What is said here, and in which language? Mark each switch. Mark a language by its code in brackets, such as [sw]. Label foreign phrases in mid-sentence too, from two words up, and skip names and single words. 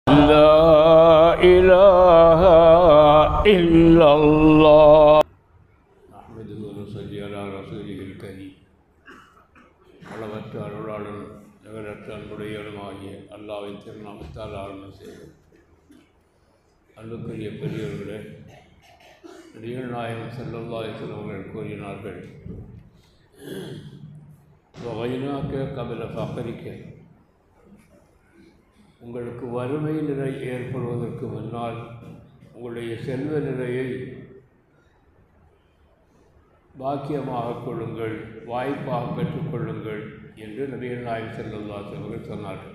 [ar] لا إله إلا الله نحمده ونصلي على رسوله الكريم [ta] அளவற்ற அருளாளன் நிகரற்ற அன்புடையவனுமாகிய அல்லாஹ்வின் திருநாமத்தால் ஆரம்பம் செய்தோம். அன்புக்குரிய பெரியவர்களே, நபிகள் நாயகம் [ar] صلى الله عليه وسلم [ta] அவர்கள் கூறினார்கள், [ar] وغناك قبل فقرك, [ta] உங்களுக்கு வறுமை நிலை ஏற்படுவதற்கு முன்னால் உங்களுடைய செல்வ நிலையை பாக்கியமாக கொள்ளுங்கள், வாய்ப்பாக பெற்றுக்கொள்ளுங்கள் என்று நபிகள் நாயகம் [ar] صلى الله عليه وسلم [ta] அவர்கள் சொன்னார்கள்.